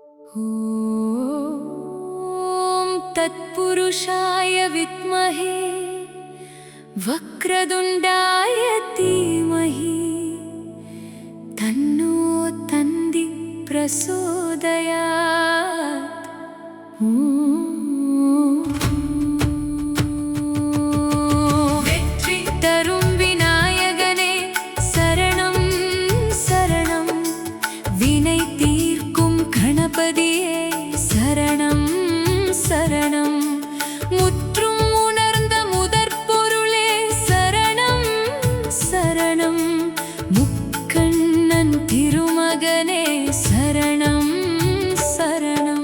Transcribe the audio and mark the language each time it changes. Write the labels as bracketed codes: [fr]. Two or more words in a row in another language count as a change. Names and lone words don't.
[sa] ॐ तत्पुरुषाय विद्महे वक्रतुण्डाय धीमहि तन्नो तन्दी प्रचोदयात्। [ta] வெற்றி தரும் விநாயகனே சரணம் சரணம், வினை தீர்க்கும் கணபதியே சரணம் சரணம், முற்றும் உணர்ந்த முதற்பொருளே சரணம் சரணம், முக்கண்ணன் திருமகனே சரணம் சரணம்.